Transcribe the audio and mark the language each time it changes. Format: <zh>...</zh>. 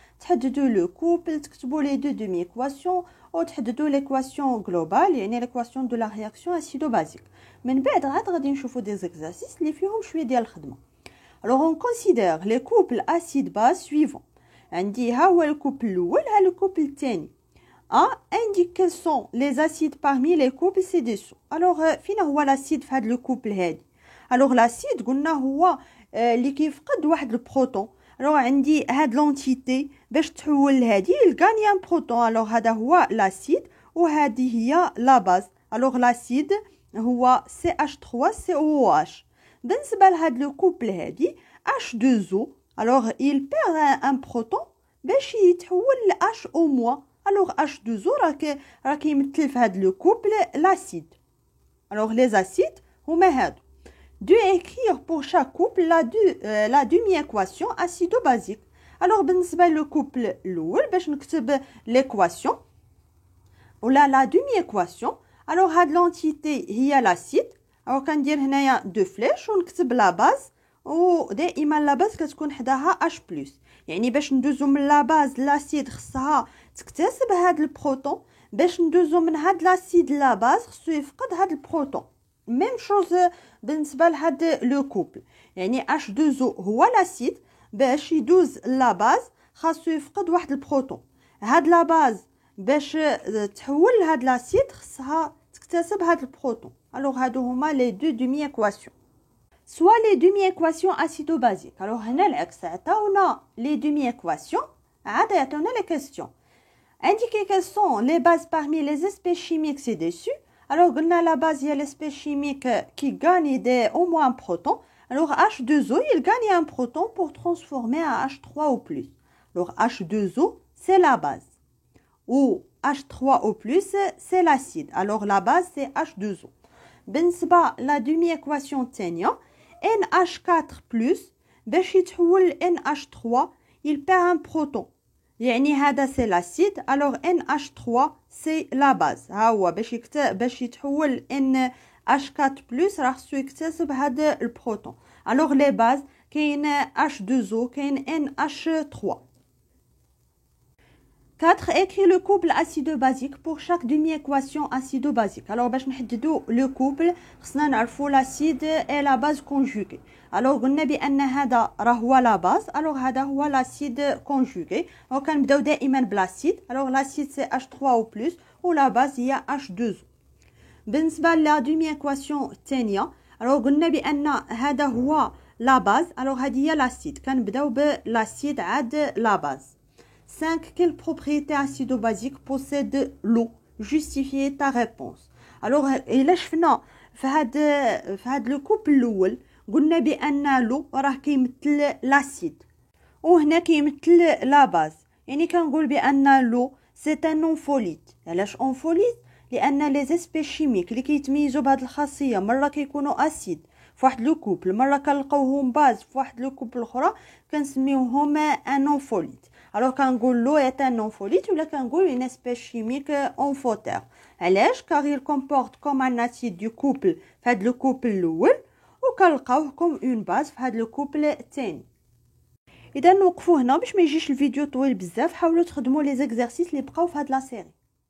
<ar>تحددوا لو كوبل، تكتبوا لي دو دومي ايكواسيون او تحددوا ليكواسيون جلوبال يعني ليكواسيون دو لا رياكسيون اسيدو بازيك. من بعد عاد غادي نشوفوا دي زيكزارسيس اللي فيهم شويه ديال الخدمه.</ar> <fr>alors on considère les couples acide base suivants.</fr> <ar>عندي ها هو الكوبل الاول ها الكوبل الثاني.</ar> <fr>indique quels sont les acides parmi les couples ci-dessous.</fr> <ar>alors فين هو l'acide في هذا الكوبل هادي؟ alors l'acide قلنا هو اللي كيفقد واحد البروتون. alors عندي هاد لونتيتي باش تحول لهادي الغاني ان بروتون. alors هذا هو l'acide وهذه هي لا باز.</ar> <fr>alors l'acide هو CH3COOH.</fr> <ar>بالنسبه لهاد لو كوبل هادي H2O</ar> <fr>alors il perd un proton</fr> <ar>باش يتحول ل HO-. alors H2O راه كيمثل في هاد لو كوبل l'acide.</ar> <fr>alors les acides</fr> <ar>هما هادو.</ar> <fr>de écrire pour chaque couple la demi-équation acido-basique.</fr> <ar>alors بالنسبه للكوبل الاول باش نكتب l'équation ولا la demi-équation. alors هاد لونتيتي هي l'acide. alors كندير هنايا دو فليش ونكتب لا باز ودائما لا باز كتكون حداها H+. يعني باش ندوزو من لا باز لاسيد خصها تكتسب هاد البروتون. باش ندوزو من هاد لاسيد لا باز خصو يفقد هاد البروتون. ميم شوز بالنسبه لهاد لو كوبل. يعني H2O هو لاسيد باش يدوز لا باز خاصو يفقد واحد البروتون. هاد لا باز باش تحول لهاد لاسيد خصها تكتسب هاد البروتون. alors هادو هما لي دو دومي ايكواسيون</ar> <fr>soit les demi-équations acido-basiques.</fr> <ar>alors هنا العكس عطاونا les demi-équations عاد يعطونا les questions.</ar> <fr>indiquer quelles sont les bases parmi les espèces chimiques ci-dessus. alors قلنا la base هي l'espèce chimique qui gagne au moins un proton. alors H2O il gagne un proton pour transformer à H3 ou plus. alors H2O c'est la base ou H3 ou plus c'est l'acide. alors la base c'est H2O. بالنسبة la demi-équation الثانية NH4+</fr> <ar>باش يتحول</ar> <fr>NH3 il perd un proton.</fr> <ar>يعني هذا c'est l'acide.</ar> <fr>alors NH3 c'est la base.</fr> <ar>ها هو باش يتحول NH4+ راه خصو يكتسب هذا البروتون.</ar> <fr>alors les bases كاين H2O كاين NH3. 4. Écris le couple acido-basique pour chaque demi-équation acido-basique. alors باش نحددو le couple</fr> <ar>خصنا نعرفو</ar> <fr>l'acide et la base conjuguée.</fr> <ar>alors قلنا بان هذا راه هو la base. alors هذا هو l'acide conjugué. وكنبداو دائما بالacide.</ar> <fr>alors l'acide c'est H3 ou plus و la base هي H2O.</fr> <ar>بالنسبه لا demi-équation الثانيه alors قلنا بان هذا هو la base. alors هذه هي l'acide. كنبداو بالacide عاد la base.</ar> <fr>5. Quelle propriété acido-basique possède l'eau? Justifiez ta réponse.</fr> <ar>alors إلا شفنا في هاد لو كوبل الاول قلنا بان لو راه كيمثل لاسيد وهنا كيمثل لا باز. يعني كنقول بان لو سي ان اونفوليت. علاش اونفوليت؟ لان لي زيسبيس شيميك اللي كيتميزوا بهاد الخاصيه مره كيكونوا اسيد في واحد لو كوبل مره كنلقاوهم باز في واحد لو كوبل اخرى كنسميوهم ان اونفوليت. alors كنقول لو est un non-folite ولا كنقول une espèce chimique amphoter. علاش؟</ar> <fr>car il comporte comme un acide du couple</fr> <ar>في هاد لو كوبل الاول وكنلقاوه comme une base في هاد لو كوبل الثاني. اذا نوقفوا هنا باش ما يجيش الفيديو طويل بزاف. حاولوا تخدموا لي زيكزارسيس اللي بقاو في هاد لا سيري.</ar>